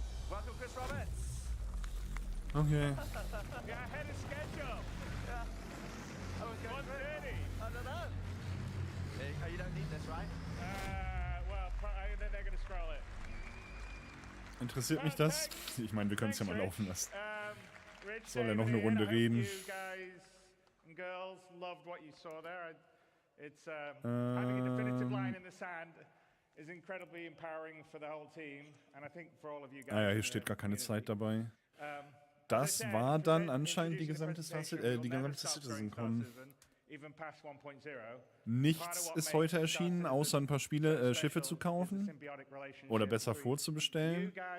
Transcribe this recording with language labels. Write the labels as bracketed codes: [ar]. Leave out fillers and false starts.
[en] Welcome, Chris Roberts. Okay. Yeah, ahead of schedule. Yeah. I was going 1:30. I don't know. Oh, you don't need this, right? Well, then they're gonna scroll it. [de] Interessiert mich das? Ich meine, wir können es ja mal laufen lassen. Rich, Soll er noch eine Runde reden? [en] You guys and girls loved what you saw there. It's having a definitive line in the sand is incredibly empowering for the whole team, and I think for all of you guys. [de] Ah ja, hier steht gar keine Zeit dabei. Das war dann anscheinend die gesamte Citizencon. Nichts ist heute erschienen, außer ein paar Schiffe zu kaufen oder besser vorzubestellen.